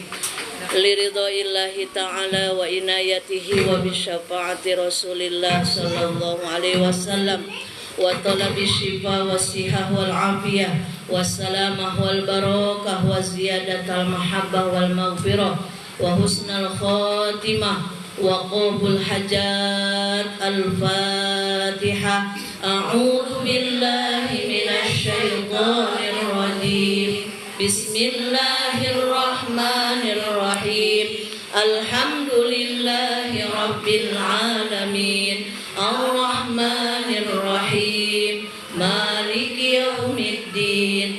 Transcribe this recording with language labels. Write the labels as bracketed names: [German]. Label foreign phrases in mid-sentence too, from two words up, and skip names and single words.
[Arabic] لرضا الله تعالى وعنايته وبشفاعة رسول الله صلى الله عليه وسلم وطلب الشفاء والصحة والعافية والسلامة والبركة وزيادة المحبة والمغفرة وحسن الخاتمة وقبول حاجات. الفاتحة. أعوذ بالله من الشيطان الرجيم. بسم الله الرحمن الرحيم. الحمد لله رب العالمين. الرحمن الرحيم مالك يوم الدين.